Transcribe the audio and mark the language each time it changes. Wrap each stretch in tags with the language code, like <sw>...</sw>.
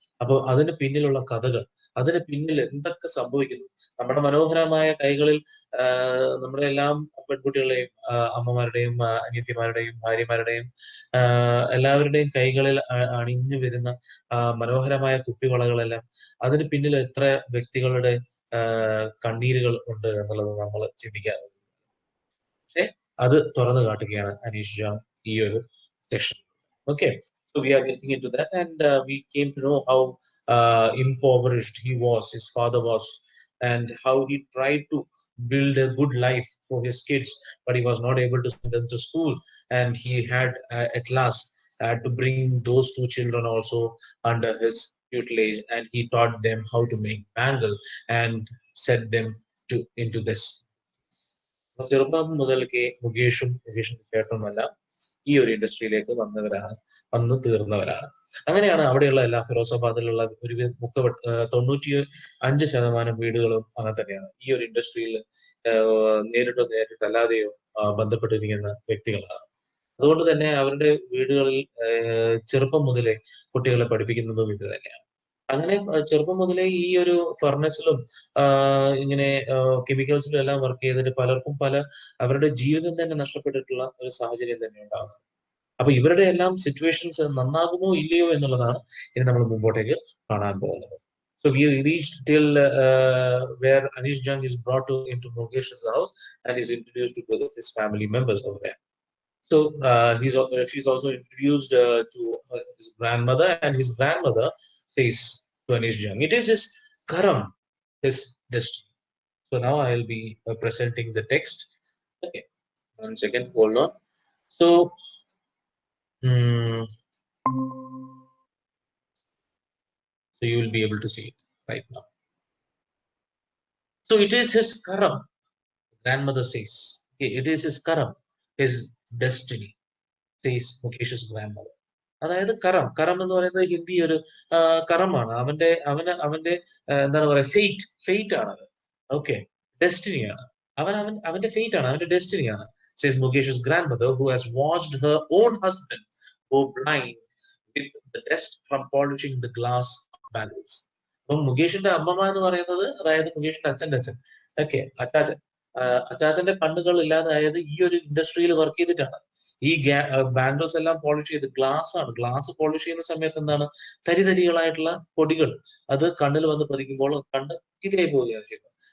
<ml>അപ്പോൾ അതിന് പിന്നിലുള്ള കഥകൾ, അതിന് പിന്നിൽ എന്തൊക്കെ സംഭവിക്കുന്നു, നമ്മുടെ മനോഹരമായ കൈകളിൽ നമ്മുടെ എല്ലാം പെൺകുട്ടികളെയും അമ്മമാരുടെയും അനിയത്തിമാരുടെയും ഭാര്യമാരുടെയും എല്ലാവരുടെയും കൈകളിൽ അണിഞ്ഞു വരുന്ന മനോഹരമായ കുപ്പിവളകളെല്ലാം, അതിന് പിന്നിൽ എത്ര വ്യക്തികളുടെ കണ്ണീരുകൾ ഉണ്ട് എന്നുള്ളത് നമ്മൾ ചിന്തിക്കാറ്. പക്ഷെ അത് തുറന്നു കാട്ടുകയാണ് അനീഷ് ജോൺ ഈ ഒരു session.</ml> <en>Okay, so we are getting into that, and we came to know how impoverished he was, his father was, and how he tried to build a good life for his kids, but he was not able to send them to school, and he had at last had to bring those two children also under his tutelage, and he taught them how to make bangle and set them to into this.</en> <ml>ചെറുപ്പം മുതൽക്കേ മുകേഷിന്റെ ചേട്ടനുമെല്ലാം ഈ ഒരു ഇൻഡസ്ട്രിയിലേക്ക് വന്നു തീർന്നവരാണ്. അങ്ങനെയാണ് അവിടെയുള്ള എല്ലാ ഫിറോസാബാദിലുള്ള ഒരു 95% വീടുകളും അങ്ങനെ തന്നെയാണ്. ഈ ഒരു ഇൻഡസ്ട്രിയിൽ നേരിട്ടല്ലാതെയോ ബന്ധപ്പെട്ടിരിക്കുന്ന വ്യക്തികളാണ്. അതുകൊണ്ട് തന്നെ അവരുടെ വീടുകളിൽ ചെറുപ്പം മുതലേ കുട്ടികളെ പഠിപ്പിക്കുന്നതും ഇത് തന്നെയാണ്. അങ്ങനെ ചെറുപ്പം മുതലേ ഈ ഒരു ഫർണസിലും ഇങ്ങനെ കെമിക്കൽസിലും എല്ലാം വർക്ക് ചെയ്തിട്ട് പലർക്കും അവരുടെ ജീവിതം തന്നെ നഷ്ടപ്പെട്ടിട്ടുള്ള ഒരു സാഹചര്യം തന്നെ ഉണ്ടാകും. അപ്പൊ ഇവരുടെ എല്ലാം സിറ്റുവേഷൻസ് നന്നാകുമോ ഇല്ലയോ എന്നുള്ളതാണ് ഇനി നമ്മൾ മുമ്പോട്ടേക്ക് കാണാൻ പോകുന്നത്.</ml> <en>So we reached till where Anish Jung is brought into Mukesh's house and is introduced to both of his family members over there. So she's also introduced to his grandmother, and his grandmother says to Anish Jung, it is his karam, his destiny. So now I'll be presenting the text. Okay, 1 second, hold on. So, mm, so you will be able to see it right now. So it is his karam, grandmother says. Okay, it is his karam, his destiny, says Mukesh's grandmother.</en> <ml>അതായത് കറം കറം എന്ന് പറയുന്നത് ഹിന്ദി ഒരു കറമാണ് അവന്റെ എന്താണ് പറയുക fate ആണത്. Okay, ഡെസ്റ്റിനിയാണ്. അവന്റെ fate ആണ്, അവന്റെ ഡെസ്റ്റിനിയാണ്.</ml> <en>Says Mukesh's grandmother, who has watched her own husband go blind with the dust from polishing the glass of bangles.</en> <ml>അപ്പം മുകേഷിന്റെ അമ്മമ്മ എന്ന് പറയുന്നത്, അതായത് മുകേഷിന്റെ അച്ഛന്റെ അച്ഛൻ, ഓക്കെ, അച്ചാച്ചൻ. അച്ചാച്ചന്റെ കണ്ണുകൾ ഇല്ലാതായത് ഈ ഒരു ഇൻഡസ്ട്രിയിൽ വർക്ക് ചെയ്തിട്ടാണ്. ഈ ബാംഗിൾസ് എല്ലാം പോളിഷ് ചെയ്ത്, ഗ്ലാസ് ആണ്, ഗ്ലാസ് പോളിഷ് ചെയ്യുന്ന സമയത്ത് എന്താണ്, തരിതരികളായിട്ടുള്ള പൊടികൾ അത് കണ്ണിൽ വന്ന് പതിക്കുമ്പോൾ കണ്ണ് ചീത്തയായി പോവുകയാണ് ചെയ്യുന്നത്.</ml>